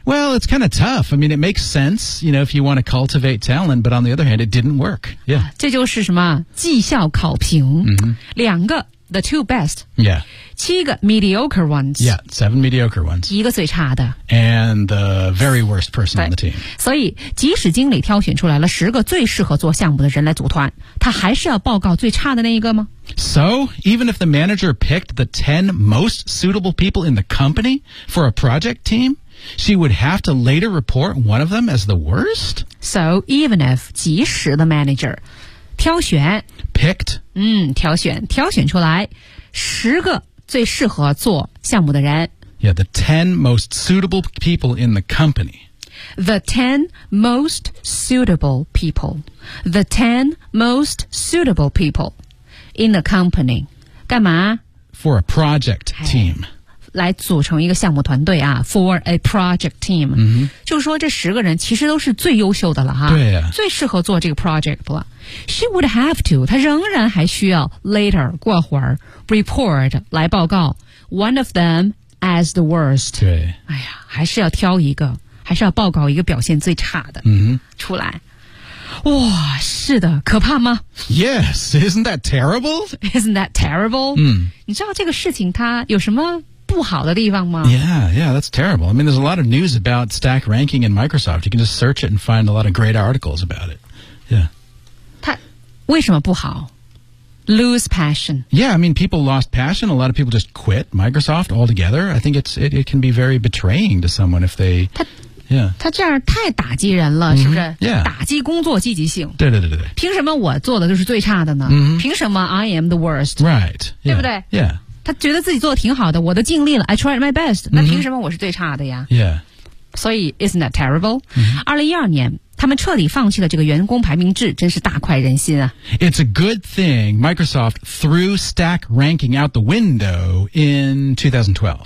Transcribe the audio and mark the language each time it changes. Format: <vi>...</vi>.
<en>Well, it's kind of tough. I mean, it makes sense, you know, if you want to cultivate talent, but on the other hand, it didn't work. Yeah.</en> <zh>这就是什么绩效考评、 mm-hmm. 两个</zh> <en>the two best. Yeah.</en> <zh>七个</zh> <en>mediocre ones. Yeah, seven mediocre ones.</en> <zh>一个最差的。</zh> <en>And the very worst person on the team.</en> <zh>所以即使经理挑选出来了十个最适合做项目的人来组团，他还是要报告最差的那一个吗？</zh> <en>So, even if the manager picked the 10 most suitable people in the company for a project team, she would have to later report one of them as the worst? So, even if,</en> <zh>即使</zh> <en>the manager,</en> <zh>挑选</zh> <en>Picked</en> <zh>挑选挑选出来十个最适合做项目的人</zh> <en>Yeah, the 10 most suitable people in the company. The 10 most suitable people. The 10 most suitable people. In the company,</en> <zh>干嘛</zh> <en>？For a project team,</en> <zh>来组成一个项目团队啊。</zh> <en>For a project team,、 mm-hmm.</en> <zh>就是说这十个人其实都是最优秀的了哈。对呀、啊，最适合做这个 project 了。</zh> <en>She would have to, 她仍然还需要 later 过会儿 report 来报告 one of them as the worst。</en> <zh>对，哎呀，还是要挑一个，还是要报告一个表现最差的、 mm-hmm. 出来。哇，是的，可怕吗</zh> <en>？Yes, isn't that terrible? Isn't that terrible?、 Mm.</en> <zh>你知道这个事情它有什么不好的地方吗</zh> <en>？Yeah, yeah, that's terrible. I mean, there's a lot of news about stack ranking in Microsoft. You can just search it and find a lot of great articles about it. Yeah.</en> <zh>它为什么不好 ？</zh> <en>Lose passion. Yeah, I mean, people lost passion. A lot of people just quit Microsoft altogether. I think it can be very betraying to someone if they. Yeah.</en> <zh>他这样太打击人了、mm-hmm. 是不是、</zh> <en>yeah.</en> <zh>打击工作积极性对对对对凭什么我做的就是最差的呢、 mm-hmm. 凭什么</zh> <en>I am the worst Right、yeah.</en> <zh>对不对、</zh> <en>yeah.</en> <zh>他觉得自己做的挺好的我都尽力了</zh> <en>I tried my best、</en> <zh>mm-hmm. 那凭什么我是最差的呀、</zh> <en>yeah.</en> <zh>所以</zh> <en>isn't that terrible、 mm-hmm.</en> <zh>2012年他们彻底放弃了这个员工排名制真是大快人心啊</zh> <en>It's a good thing Microsoft threw stack ranking out the window in 2012</en>